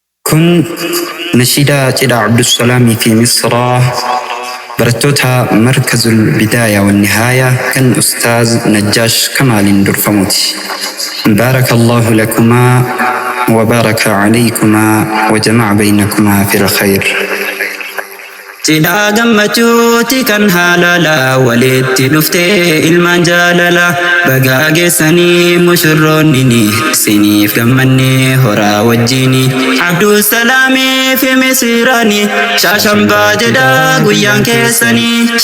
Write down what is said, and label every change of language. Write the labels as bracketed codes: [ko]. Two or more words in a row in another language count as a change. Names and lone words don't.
[om] Kun nashiidaa cidha Abdussalaamii fi Misraa barattoota Markazul Bidaaya wa Nihaaya kan Ustaaz Najjaash Kamaaliin durfamuuti. [ar] بارك الله لكما وبارك عليكما وجمع بينكما في الخير. [om] Cidha gammachuuti kan haalala walitti dhufte ilmaan jaalala. Baga geessanii mushurroonni ni siniif gammanne horaa wajjini. Abdusalaamii fi Misiraani shaashambaa jedha guyyaan keessanii.